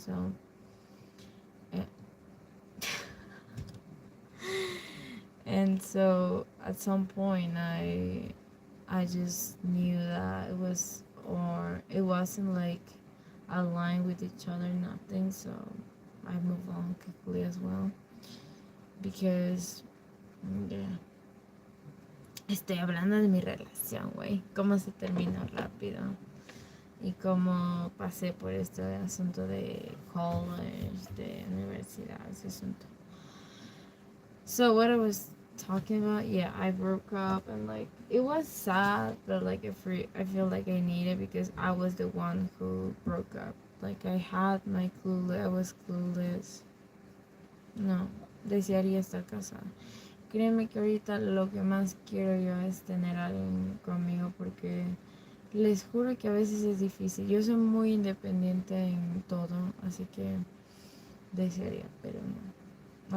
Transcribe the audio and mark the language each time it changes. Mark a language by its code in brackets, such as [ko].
[en] So eh, and so at some point I just knew that it wasn't like aligned with each other, nothing. So I moved on quickly as well because yeah. [es] Estoy hablando de mi relación, güey. Cómo se terminó rápido. Y cómo pasé por este asunto de college, de universidad, ese asunto. [en] So what I was talking about, yeah, I broke up and like it was sad, but like I feel like I needed because I was the one who broke up. Like I had my clueless, I was clueless. [es] No, desearía estar casada. Créeme que ahorita lo que más quiero yo es tener a alguien conmigo porque les juro que a veces es difícil. Yo soy muy independiente en todo, así que desearía, pero no.